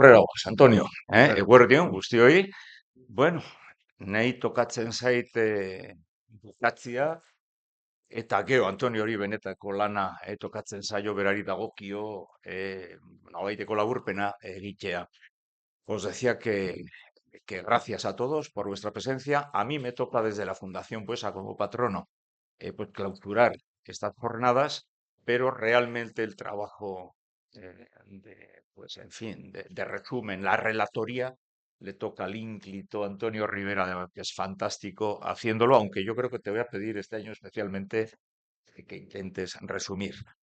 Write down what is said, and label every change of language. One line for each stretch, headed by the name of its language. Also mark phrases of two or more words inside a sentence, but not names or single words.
Basque: pues Antonio, eguerdion, guztioi. Bueno, nahi tokatzen zait bukatzia, eta gero Antonio hori benetako lana tokatzen zaio berari dagokio nolabaiteko laburpena egitea.
Spanish: Os decía que gracias a todos por vuestra presencia. A mí me toca desde la Fundación Buesa como patrono pues clausurar estas jornadas, pero realmente el trabajo pues en fin, de resumen, la relatoría le toca al ínclito Antonio Rivera, que es fantástico haciéndolo, aunque yo creo que te voy a pedir este año especialmente que intentes resumir.